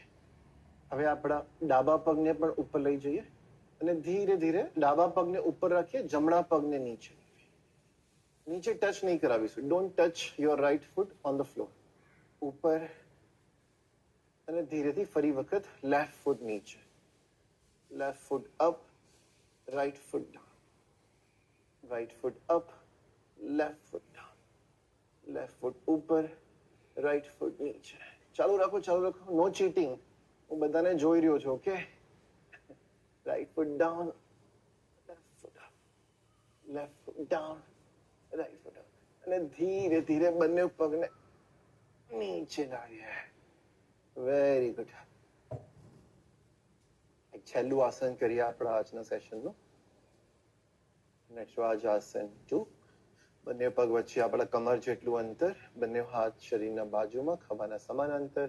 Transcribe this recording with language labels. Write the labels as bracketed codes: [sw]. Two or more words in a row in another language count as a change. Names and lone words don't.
[gu] હવે આપણા ડાબા પગને પણ ઉપર લઈ જઈએ અને ધીરે ધીરે ડાબા પગને ઉપર રાખીએ, જમણા પગને નીચે. નીચે ટચ નહીં કરાવીશું. [en] don't touch your right foot on the floor. [gu] ઉપર અને ધીરેથી ફરી વખત [en] left foot [gu] નીચે. [en] left foot up, right foot down, right foot up, left foot down, left foot ઉપર, right foot નીચે. [gu] ચાલુ રાખો, ચાલુ રાખો. [en] no cheating. [gu] હું બધાને જોઈ રહ્યો છું. ઓકે, [en] right foot down, left foot up, left foot down, right foot up. [gu] અને ધીરે ધીરે બંને પગને નીચે લાવીએ. [en] very good. [gu] છેલ્લું આસન કરીએ આપણા આજના સેશનનું. વજ્રાસન 2. બંને પગ વચ્ચે આપણા કમર જેટલું અંતર, બંને હાથ શરીરના બાજુમાં, ખભાના સમાંતર.